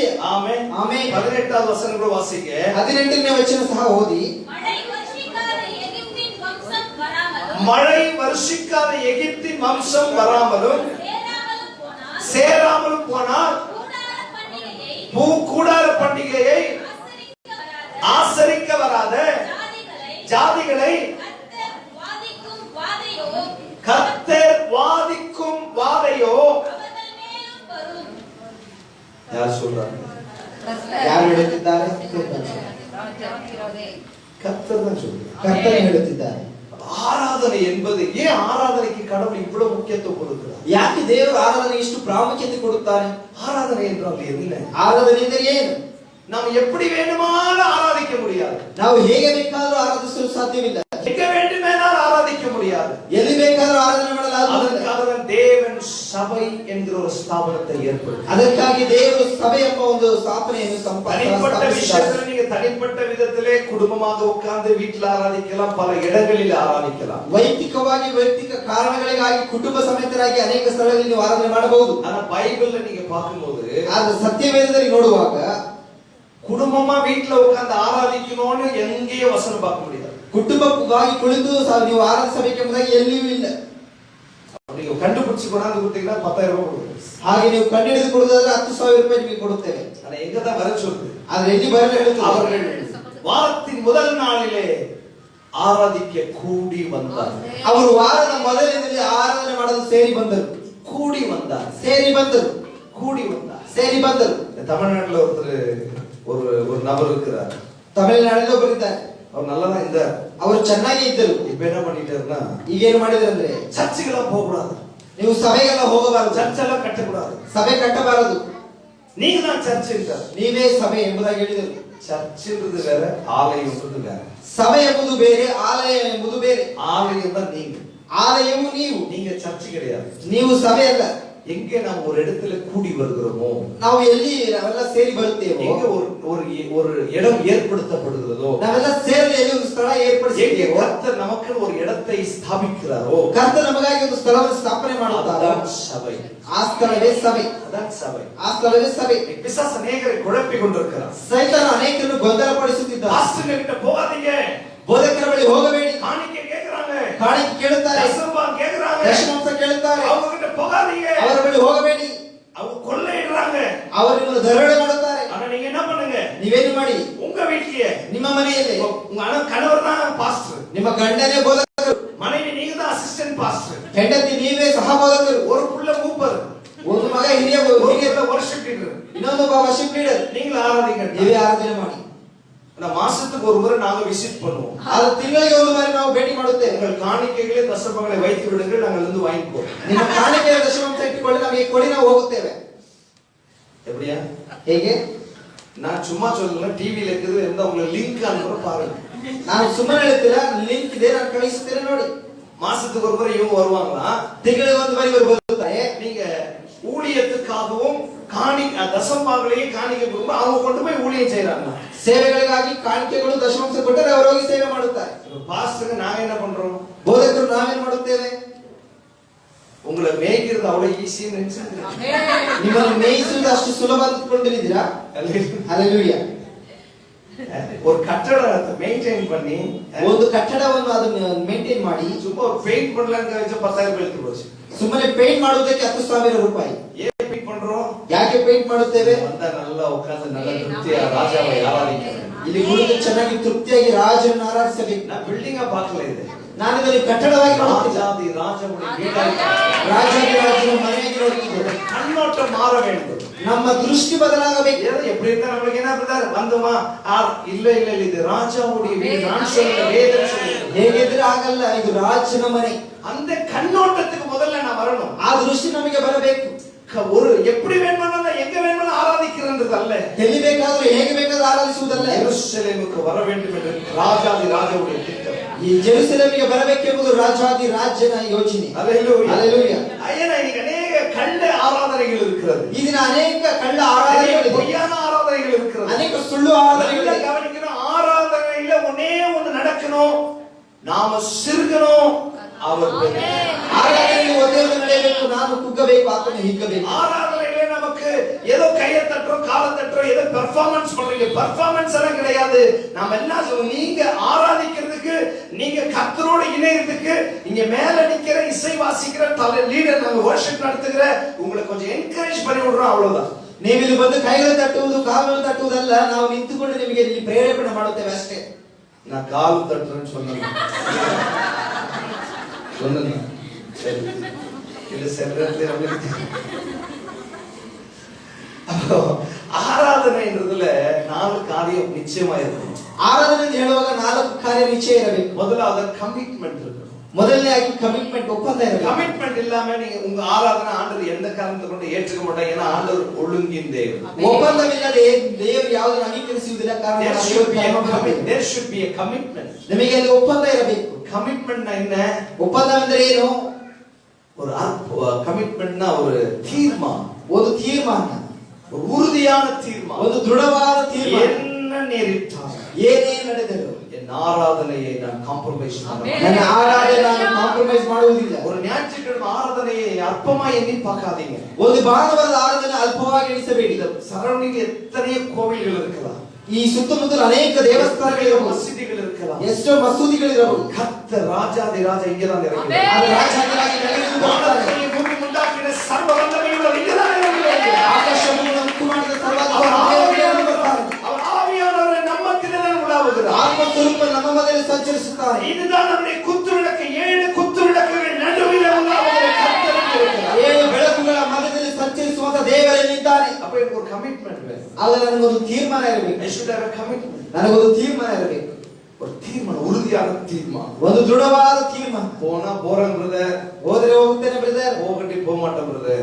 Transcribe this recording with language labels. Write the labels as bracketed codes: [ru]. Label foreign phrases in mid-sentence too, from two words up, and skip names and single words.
[ta] ஆமென். [kn] ಆಮೆನ್. [ta] 18வது வசனம் கூட வாசிங்க. [kn] 18ನೇ ವಚನ ಸಹ ಓದಿ. [ta] மழை வருஷிக்காத எகிப்தின் வம்சம் வராமலும் சேராமலும் போனால் கூடார பண்டிகையை ஆசரிக்க வராத ஜாதிகளை கர்த்தர் வாதிக்கும் வாதையோ. யார் சொல்றாங்க? [kn] ಯಾರು ಹೇಳುತ್ತಿದ್ದಾರೆ? [ta] கர்த்தர் தான் சொல்றார். [kn] ಕರ್ತನು ಹೇಳುತ್ತಿದ್ದಾರೆ. [ta] ஆராதனை என்பது, ஏன் ஆராதனைக்கு கடவுள் இவ்வளவு முக்கியத்துவம் கொடுக்கிறார்? [kn] ಯಾಕೆ ದೇವರು ಆರಾಧನೆಗೆ ಇಷ್ಟು ಪ್ರಾಮುಖ್ಯತೆ ಕೊಡುತ್ತಾರೆ? [ta] ஆராதனை என்றால் என்ன? [kn] ಆರಾಧನೆ ಎಂದರೆ ಏನು? [ta] நாம் எப்படி வேண்டுமானாலும் ஆராதிக்க முடியாது. [kn] ನಾವು ಹೇಗೆ ಬೇಕಾದರೂ ಆರಾಧಿಸಲು ಸಾಧ್ಯವಿಲ್ಲ. [ta] எங்க முடியாது. [kn] ಎಲ್ಲಿ ಬೇಕಾದರೂ ಆರಾಧನೆ ಮಾಡಲಾಗುವುದಿಲ್ಲ. [ta] அதற்காக தான் தேவன் சபை என்கிற ஒரு ஸ்தாபனத்தை ஏற்படுத்தி [kn] ಅದಕ್ಕಾಗಿ ದೇವರು ಸಭೆ ಎಂಬ ಒಂದು ಸ್ಥಾಪನೆಯನ್ನು [ta] தனிப்பட்ட விஷயத்துல நீங்க தனிப்பட்ட விதத்திலே குடும்பமாக உட்கார்ந்து வீட்டில் ஆராதிக்கலாம், பல இடங்களில் ஆராதிக்கலாம். [kn] ವೈಯಕ್ತಿಕವಾಗಿ ವೈಯಕ್ತಿಕ ಕಾರಣಗಳಿಗಾಗಿ ಕುಟುಂಬ ಸಮೇತರಾಗಿ ಅನೇಕ ಸ್ಥಳಗಳಲ್ಲಿ ನೀವು ಆರಾಧನೆ ಮಾಡಬಹುದು. [ta] ஆனா பைபிள்ல நீங்க பார்க்கும்போது [kn] ಆದ್ರೆ ಸತ್ಯವೇದದಲ್ಲಿ ನೋಡುವಾಗ [ta] குடும்பமா வீட்டுல உட்கார்ந்து ஆராதிக்கணும்னு எங்கேயே வசனம் பார்க்க முடியாது. [kn] ಕುಟುಂಬವಾಗಿ ಕುಳಿತು ನೀವು ಆರಾಧಿಸಬೇಕೆಂಬುದಾಗಿ ಎಲ್ಲಿಯೂ ಇಲ್ಲ. [ta] நீங்க கண்டுபிடிச்சு கொண்டாந்து கொடுத்தீங்கன்னா 10,000 ரூபாய் கொடுக்குறேன். [kn] ಹಾಗೆ ನೀವು ಕಂಡುಹಿಡಿದು ಕೊಡುವುದಾದ್ರೆ 10,000 ರೂಪಾಯಿ ನಿಮಗೆ ಕೊಡುತ್ತೇವೆ. [ta] ஆனா எங்க தான் வர சொல்லுது? [kn] ಆದ್ರೆ ಎಲ್ಲಿ ಬರಲು ಹೇಳುತ್ತದೆ? [ta] அவர்கள் வாரத்தின் முதல் நாளிலே ஆராதிக்க கூடி வந்தார். [kn] ಅವರು ವಾರದ ಮೊದಲನೇದಲ್ಲಿ ಆರಾಧನೆ ಮಾಡಲು ಸೇರಿ ಬಂದರು. [ta] கூடி வந்தார், [kn] ಸೇರಿ ಬಂದರು, [ta] கூடி வந்தார், [kn] ಸೇರಿ ಬಂದರು. [ta] தமிழ்நாட்டுல ஒரு நபர் இருக்கிறார். [kn] ತಮಿಳುನಾಡಲ್ಲಿ ಒಬ್ಬರಿದ್ದಾರೆ. [ta] அவர் நல்லா தான் இருந்தார். [kn] ಅವರು ಚೆನ್ನಾಗಿ ಇದ್ದರು. [ta] இப்ப என்ன பண்ணிட்டாருன்னா, [kn] ಈಗೇನು ಮಾಡಿದ್ರಂದ್ರೆ [ta] சர்ச்சுக்கெல்லாம் போக கூடாது, [kn] ನೀವು ಸಭೆಗೆಲ್ಲ ಹೋಗಬಾರದು, [ta] சர்ச் எல்லாம் கட்டக்கூடாது, [kn] ಸಭೆ ಕಟ್ಟಬಾರದು, [ta] நீங்க தான் சர்ச் என்றார். [kn] ನೀವೇ ಸಭೆ ಎಂಬುದಾಗಿ ಹೇಳಿದರು. [ta] சர்ச்ன்றது வேற, ஆலயம்ன்றது வேற. [kn] ಸಭೆ ಎಂಬುದು ಬೇರೆ, ಆಲಯ ಎಂಬುದು ಬೇರೆ. [ta] ஆலயம் தான் நீங்க, [kn] ಆಲಯವು ನೀವು, [ta] நீங்க சர்ச் கிடையாது. [kn] ನೀವು ಸಭೆ ಅಲ್ಲ. [ta] எங்கே நாம் ஒரு இடத்துல கூடி வருகிறோமோ, [kn] ನಾವು ಎಲ್ಲಿ ನಾವೆಲ್ಲ ಸೇರಿ ಬರುತ್ತೇವೋ, [ta] எங்க ஒரு இடம் ஏற்படுத்தப்படுகிறதோ, [kn] ನಾವೆಲ್ಲ ಸೇರಿ ಎಲ್ಲಿ ಒಂದು ಸ್ಥಳ [ta] எங்கே [kn] ಏರ್ಪಡಿಸಿದ್ದೇವೋ, [ta] கர்த்தர் நமக்கு ஒரு இடத்தை ஸ்தாபிக்கிறாரோ, [kn] ಕರ್ತನ ನಮಗಾಗಿ ಒಂದು ಸ್ಥಳವನ್ನು ಸ್ಥಾಪನೆ ಮಾಡುತ್ತಾರೋ [ta] அதான் சபை. [kn] ಆ ಸ್ಥಳವೇ ಸಭೆ. [ta] அதான் சபை. [kn] ಆ ಸ್ಥಳವೇ ಸಭೆ. [ta] பிசாசு அநேகரை குழப்பி கொண்டிருக்கிறார். [kn] ಸೈತಾನ ಅನೇಕರನ್ನು ಗೊಂದಲಪಡಿಸುತ್ತಿದ್ದಾನೆ. [ta] பாஸ்டர் கிட்ட போகாதீங்க, [kn] ಬೋಧಕರ ಬಳಿ ಹೋಗಬೇಡಿ, [ta] காணிக்கை கேக்குறாங்க, [kn] ಕಾಣಿಕೆ ಕೇಳುತ್ತಾರೆ, [ta] தசமபாகம் கேக்குறாங்க, [kn] ದಶಮಾಂಶ ಕೇಳುತ್ತಾರೆ, [ta] அவங்க கிட்ட போகாதீங்க, [kn] ಅವರ ಬಳಿ ಹೋಗಬೇಡಿ, [ta] அவங்க கொள்ளையிடுறாங்க, [kn] ಅವರು ನಿಮ್ಮನ್ನು ದರೋಡೆ ಮಾಡುತ್ತಾರೆ. [ta] ஆனா நீங்க என்ன பண்ணுங்க? [kn] ನೀವೇನು ಮಾಡಿ? [ta] உங்க வீட்லயே [kn] ನಿಮ್ಮ ಮನೆಯಲ್ಲಿ [ta] உங்க கணவர் தான் பாஸ்டர், [kn] ನಿಮ್ಮ ಗಂಡನೇ ಬೋಧಕರು, [ta] மனைவி நீங்க தான் [en] assistant pastor, [kn] ಹೆಂಡತಿ ನೀವೇ ಸಹ ಬೋಧಕರು, [ta] ஒரு புள்ள மூப்பர், [kn] ಒಂದು ಮಗ ಹಿರಿಯ [en] worship leader, [kn] ಇನ್ನೊಂದು [en] worship leader. [ta] நீங்க ஆராதிங்க, [kn] ನೀವೇ ಆರಾಧನೆ ಮಾಡಿ. [ta] மாசத்துக்கு ஒரு முறை நாங்க விசிட் பண்ணுவோம். [kn] ಆದ ತಿಂಗಳಿಗೆ ಒಂದು ಬಾರಿ ನಾವು ಭೇಟಿ ಮಾಡುತ್ತೇವೆ. [ta] உங்கள் காணிக்கைகளை தசமங்களை வைத்து விடுங்கள், நாங்கள் வந்து வாங்கிப்போம். [kn] ನಿಮ್ಮ ಕಾಣಿಕೆಯ ದಶಮಾಂಶ ಇಟ್ಟುಕೊಳ್ಳಿ, ನಮಗೆ ಕೊಡಿ, ನಾವು ಹೋಗುತ್ತೇವೆ. [ta] எப்படியா? [kn] ಹೇಗೆ? [ta] நான் சும்மா சொல்லல, டிவில இருக்குது, எந்த உங்களுக்கு லிங்க் அனுப்புற பாருங்க. [kn] ನಾನು ಸುಮ್ಮನೆ ಹೇಳ್ತಿಲ್ಲ, ಲಿಂಕ್ ಇದೆ, ನಾನು ಕಳಿಸ್ತೇನೆ ನೋಡಿ. [ta] மாசத்துக்கு ஒரு முறை இவங்க வருவாங்களா, [kn] ತಿಂಗಳಿಗೆ ಒಂದು ಬಾರಿ ಇವರು ಬರುತ್ತಾರೆ. [ta] நீங்க ஊழியத்துக்காகவும் தசமபாகங்களையும் காணிக்கை கொடுக்கும், அவங்க கொண்டு போய் ஊழியம் செய்யறாங்க. [kn] ಸೇವೆಗಳಿಗಾಗಿ ಕಾಣಿಕೆಗಳು ದಶಮಾಂಶ ಕೊಟ್ಟರೆ ಅವರು ಹೋಗಿ ಸೇವೆ ಮಾಡುತ್ತಾರೆ. [ta] பாஸ்டருக்கு நாங்க என்ன பண்றோம்? [kn] ಬೋಧಕರು ನಾವೇನ್ ಮಾಡುತ್ತೇವೆ? [ta] உங்களை மேய்க்கிறது அவ்வளவு ஈஸின்னு நினைச்சீங்க? [kn] ನಿಮ್ಮನ್ನು ಮೇಯಿಸುವುದು ಅಷ್ಟು ಸುಲಭ ಅಂದುಕೊಂಡಿದ್ದೀರಾ? ಹಲ್ಲೆಲೂಯಾ. [ta] ஒரு கட்டடத்தை மெயின்டைன் பண்ணி, [kn] ಒಂದು ಕಟ್ಟಡವನ್ನು ಅದನ್ನು ಮೇಂಟೈನ್ ಮಾಡಿ, [ta] சும்மா பெயிண்ட் பண்ணலாங்க வச்ச 10,000 எழுத்து போச்சு. [kn] ಸುಮ್ಮನೆ ಪೇಂಟ್ ಮಾಡುವುದಕ್ಕೆ 10,000 ರೂಪಾಯಿ. [ta] ஏன் பெயிண்ட் பண்றோம்? [kn] ಯಾಕೆ ಪೇಂಟ್ ಮಾಡುತ್ತೇವೆ? [ta] வந்தா நல்லா உட்கார்ந்து நல்ல திருப்தியா ராஜாவை ஆராதிக்கிறேன். [kn] ಇಲ್ಲಿ ಕುಳಿತು ಚೆನ್ನಾಗಿ ತೃಪ್ತಿಯಾಗಿ ರಾಜನನ್ನು ಆರಾಧಿಸಬೇಕು. [ta] நான் பில்டிங்கா பார்க்கல இது, [kn] ನಾನು ಇದನ್ನು ಕಟ್ಟಡವಾಗಿ ನೋಡುತ್ತಿಲ್ಲ, [ta] ராஜாதி ராஜமுடைய வீடாಗಿ, [kn] ರಾಜಾದಿ ರಾಜನ ಮನೆಯಾಗಿ ನೋಡುತ್ತಿದ್ದೇನೆ. [ta] கண்ணோட்டம் மாற வேண்டும். [kn] ನಮ್ಮ ದೃಷ್ಟಿ ಬದಲಾಗಬೇಕು. [ta] எப்படி இருந்தா நம்மளுக்கு என்ன பிரதர் வந்தோமா? இல்ல இல்ல இது ராஜாவுடைய வீடு, நான் சொல்ல வேதம் சொல்லுது. [kn] ಹೇಗಿದ್ರೆ ಆಗಲ್ಲ, ಇದು ರಾಜನ ಮನೆ. [ta] அந்த கண்ணோட்டத்துக்கு முதல்ல நான் வரணும். [kn] ಆ ದೃಷ್ಟಿ ನಮಗೆ ಬರಬೇಕು. [ta] ஒரு எப்படி வேணும்னாலும் எங்க வேணும்னாலும் ஆராதிக்கிறது அல்ல, [kn] ಎಲ್ಲಿ ಬೇಕಾದರೂ ಹೇಗೆ ಬೇಕಾದರೂ ಆರಾಧಿಸುವುದಲ್ಲ. [ta] ಯೆರೂಸಲೇமுக்கு வர வேண்டும் என்று ராஜாதி ராஜாவுடைய திட்டம். [kn] ಈ ಜೆರುಸಲೇಮಿಗೆ ಬರಬೇಕೆಂಬುದು ರಾಜಾದಿ ರಾಜನ ಯೋಚನೆ. [ta] அல்லேலூயா. அல்லேலೂயா. ஐயா, இன்னைக்கு அநேக கள்ள ஆராதனைகள் இருக்கிறது. [kn] ಈ ದಿನ ಅನೇಕ ಕಳ್ಳ ಆರಾಧನೆಗಳಿವೆ, [ta] பொய்யான ஆராதனைகள் இருக்கிறது. [kn] ಅನೇಕ ಸುಳ್ಳು ಆರಾಧನೆಗಳಿವೆ. [ta] நல்லா கவனிக்கணும், ஆராதனையில ஒண்ணே ஒண்ணு நடக்கணும், நாம சிறுகணும், அவர் [kn] ಆರಾಧನೆಯಲ್ಲಿ ಒಂದೇ ಒಂದು ನಡೆಯಬೇಕು, ನಾನು ಕುಗ್ಗಬೇಕು, ಆತನು ಹಿಗ್ಗಬೇಕು. [ta] ஆராதனையில நமக்கு ஏதோ கையை தட்டுறோம், காலை தட்டுறோம், ஏதோ பெர்ஃபார்மன்ஸ் பண்றீங்க. பெர்ஃபார்மன்ஸ் எல்லாம் கிடையாது. நாம எல்லாம் நீங்க ஆராதிக்கிறதுக்கு, நீங்க கர்த்தரோட இணையறதுக்கு, இங்க மேல நிக்கிற இசை வாசிக்கிற தலை லீடர், நாங்க வர்ஷிப் நடத்துகிற உங்களை கொஞ்சம் என்கரேஜ் பண்ணி விடுறோம், அவ்வளவுதான். [kn] ನೀವು ಇಲ್ಲಿ ಬಂದು ಕೈಗಳು ತಟ್ಟುವುದು, ಕಾಲುಗಳು ತಟ್ಟುವುದಲ್ಲ, ನಾವು ನಿಂತುಕೊಂಡು ನಿಮಗೆ ಇಲ್ಲಿ ಪ್ರೇರೇಪಣೆ ಮಾಡುತ್ತೇವೆ ಅಷ್ಟೇ. [ta] நான் கால் தட்டுறேன்னு சொன்னேன், சரி இல்ல செல்றதுல ஆராதனைன்றதுல 4 காரியம் நிச்சயமா இருக்கும். [kn] ಆರಾಧನೆ ಹೇಳುವಾಗ 4 ಕಾರ್ಯ ನಿಶ್ಚಯ ಇರಬೇಕು. [ta] முதலாவது கமிட்மெண்ட் இருக்கணும். [kn] ಮೊದಲನೇಯಾಗಿ ಕಮಿಟ್ಮೆಂಟ್, ಒಪ್ಪಂದ ಇರಬೇಕು. [ta] கமிட்மெண்ட் இல்லாம நீங்க உங்க ஆராதனை ஆண்டவர் எந்த காரணத்தை கொண்டு ஏற்றுக்க மாட்டாங்க. ஏன்னா ஆண்டவர் ஒழுங்கின் தேவன். [kn] ಒಪ್ಪಂದವಿಲ್ಲದೆ ದೇವರು ಯಾವುದನ್ನು ಅಂಗೀಕರಿಸುವುದಿಲ್ಲ. ಕಾರಣ [en] there should be a commitment. [kn] ನಿಮಗೆ ಅಲ್ಲಿ ಒಪ್ಪಂದ ಇರಬೇಕು. [ta] கமிட்மெண்ட் என்ன? [kn] ಒಪ್ಪಂದವೆಂದರೆ ಏನು? [ta] ஒரு கமிட்மெண்ட்னா ஒரு தீர்மானம், [kn] ಒಂದು ತೀರ್ಮಾನ, [ta] ஒரு உறுதியான தீர்மானம், [kn] ಒಂದು ದೃಢವಾದ ತೀರ್ಮಾನ. [ta] என்ன நேரிட்டாலும், [kn] ಏನೇ ನಡೆದರೂ [ta] என் ஆராதனையை நான் காம்ப்ரமைஸ் பண்ண மாட்டேன். [kn] ನನ್ನ ಆರಾಧನೆ ನಾನು ಕಾಂಪ್ರಮೈಸ್ ಮಾಡುವುದಿಲ್ಲ. [ta] ஒரு ஞாயிற்றுக்கிழமை ஆராதனையை அற்பமா எண்ணி பார்க்காதீங்க. [kn] ಒಂದು ಭಾನುವಾರದ ಆರಾಧನೆ ಅಲ್ಪವಾಗಿ ಎಣಿಸಬೇಡಿ. [ta] சரௌண்டிங் எத்தனையோ கோவில்கள் இருக்கலாம், [kn] ಈ ಸುತ್ತಮುತ್ತಲು ಅನೇಕ ದೇವಸ್ಥಾನಗಳಿರಬಹುದು, [ta] மசூதிகள் இருக்கலாம், [kn] ಎಷ್ಟೋ ಮಸೂದಿಗಳಿರಬಹುದು. [ta] கர்த்தர் ராஜாதி ராஜா இங்கதான் இருக்கிறார். [kn] ಅದು ರಾಜಾದಿರಾಜ ನೆಲೆಸಿರುತ್ತಾನೆ. [ta] வானத்தையும் பூமியையும் உண்டாக்கின சர்வ வல்லமையுள்ளவர் இங்கதான் இருக்கிறார். [kn] ಆಕಾಶವನ್ನು ಉಂಟು ಮಾಡಿದ ಸರ್ವಾಧಿಕಾರಿ [ta] அவர் [kn] ದೇವರು ಬರ್ತಾನೆ. [ta] அவர் ஆவியானவர் நம்ம மத்தியிலே உலாவுகிறார். [kn] ಆತ್ಮಸ್ವರೂಪ ನಮ್ಮ ಮಧ್ಯದಲ್ಲಿ ಸಂಚರಿಸುತ್ತಾನೆ. [ta] இதுதான் நம்முடைய குத்துவிளக்கு. 7 குத்துவிளக்குகள் நடுவில் உலாவுகிற கர்த்தர் இருக்கிறார். [kn] 7 ಬೆಳಕುಗಳ ಮಧ್ಯದಲ್ಲಿ ಸಂಚರಿಸುವಂತ ದೇವರಲ್ಲಿದ್ದಾನೆ. [ta] அப்ப எனக்கு ஒரு கமிட்மெண்ட் வேணும். [kn] ಆಗ ನನಗೊಂದು ತೀರ್ಮಾನ ಇರಬೇಕು. [en] I should have a commitment. [kn] ನನಗೊಂದು ತೀರ್ಮಾನ ಇರಬೇಕು. [ta] ஒரு தீர்மானம், உறுதியான தீர்மானம். [kn] ಒಂದು ದೃಢವಾದ ತೀರ್ಮಾನ. [ta] போனா போறேன் பிரதர், [kn] ಹೋದರೆ ಹೋಗುತ್ತೇನೆ ಬ್ರದರ್, [ta] போகட்டி போக மாட்டேன் பிரதர்,